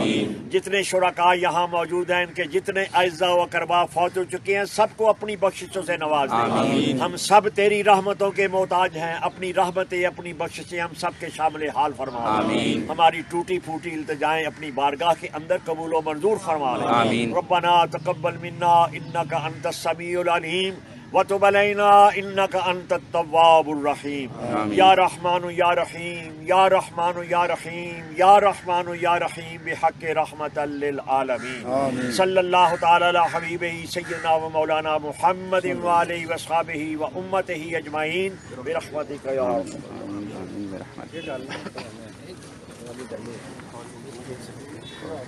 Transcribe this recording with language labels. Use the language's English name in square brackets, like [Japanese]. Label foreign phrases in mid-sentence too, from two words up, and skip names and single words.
[Urdu] جتنے شرکا یہاں موجود ہیں، ان کے جتنے اعزا و اقربا فوت ہو چکے ہیں، سب کو اپنی بخششوں سے نواز دے. ہم سب تیری رحمتوں کے محتاج ہیں۔ اپنی رحمتیں، اپنی بخششیں ہم سب کے شامل حال فرما. ہماری ٹوٹی پھوٹی التجائیں اپنی بارگاہ کے اندر قبول و منظور فرما لے. [Arabic] ربنا تقبل منا إنك أنت السميع العليم وتب علينا إنك أنت التواب الرحيم. يا رحمن يا رحيم، يا رحمن يا رحيم، يا رحمن يا رحيم بحق رحمة للعالمين. صلى الله تعالى على حبيبه سيدنا ومولانا محمد وآله وأصحابه وأمته أجمعين برحمتك يا أرحم.